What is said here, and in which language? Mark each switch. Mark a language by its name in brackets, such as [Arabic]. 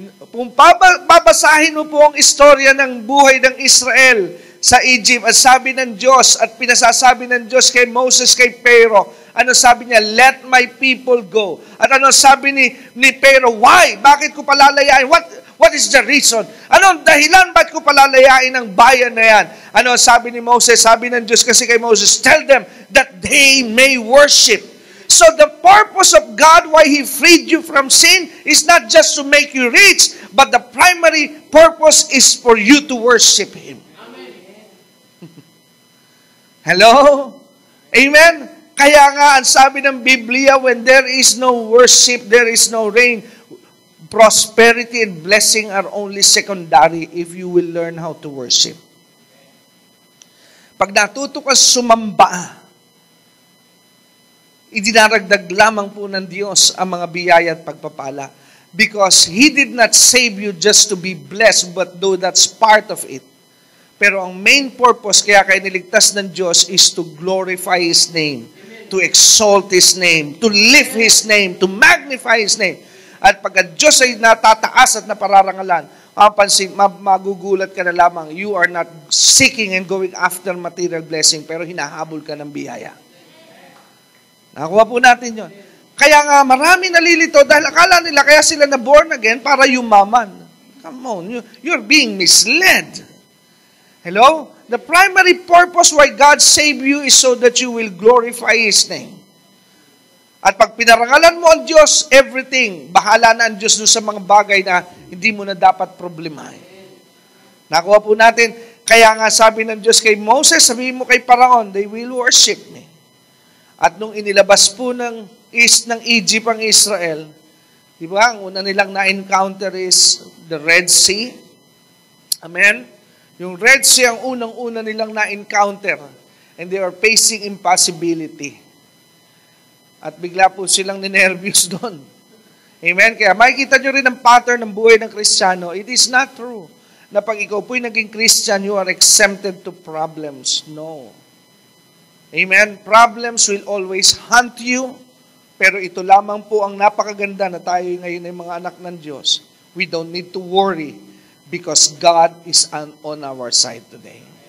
[Filipino] Kung babasahin mo po ang istorya ng buhay ng Israel sa Egypt, at sabi ng Diyos, at pinasasabi ng Diyos kay Moses, kay Pharaoh, ano sabi niya? [English] Let my people go. [Filipino] At ano sabi ni Pharaoh? [English] Why? [Filipino] Bakit ko palalayain? [English] What is the reason? [Filipino] Ano dahilan? Ba't ko palalayain ang bayan na yan? Ano sabi ni Moses? Sabi ng Diyos kasi kay Moses, [English] tell them that they may worship. So the purpose of God, why He freed you from sin, is not just to make you rich, but the primary purpose is for you to worship Him. Hello? Amen? [Filipino] Kaya nga, ang sabi ng Biblia, [English] when there is no worship, there is no rain. Prosperity and blessing are only secondary if you will learn how to worship. [Filipino] Pag natuto ka sumamba, idinaragdag lamang po ng Diyos ang mga biyaya at pagpapala. [English] Because He did not save you just to be blessed, but though that's part of it. [Filipino] Pero ang [English] main purpose [Filipino] kaya kayo niligtas ng Diyos [English] is to glorify His name, to exalt His name, to lift His name, to magnify His name. [Filipino] At pag ang Diyos ay natataas at napararangalan, magugulat ka na lamang, [English] you are not seeking and going after material blessing, [Filipino] pero hinahabol ka ng biyaya. Nakuha po natin yun. Kaya nga marami nalilito dahil akala nila kaya sila na born again para yumaman. [English] Come on, you're being misled. Hello? The primary purpose why God saved you is so that you will glorify His name. [Filipino] At pag pinarangalan mo ang Diyos, everything, bahala na ang Diyos doon sa mga bagay na hindi mo na dapat problemahin. Nakuha po natin, kaya nga sabi ng Diyos kay Moses, sabihin mo kay Paraon, [English] they will worship me. [Filipino] At nung inilabas po ng Egypt ang Israel, di ba, ang una nilang na-encounter [English] is the Red Sea. [Filipino] Amen? Yung Red Sea ang unang-una nilang na-encounter [English] and they are facing impossibility. [Filipino] At bigla po silang ninervyos doon. Amen? Kaya makikita nyo rin ang pattern ng buhay ng Kristiyano. [English] It is not true [Filipino] na pag ikaw po'y naging [English] Christian, you are exempted to problems. No. Amen? Problems will always hunt you, [Filipino] pero ito lamang po ang napakaganda na tayo ngayon ay mga anak ng Diyos. [English] We don't need to worry because God is on our side today.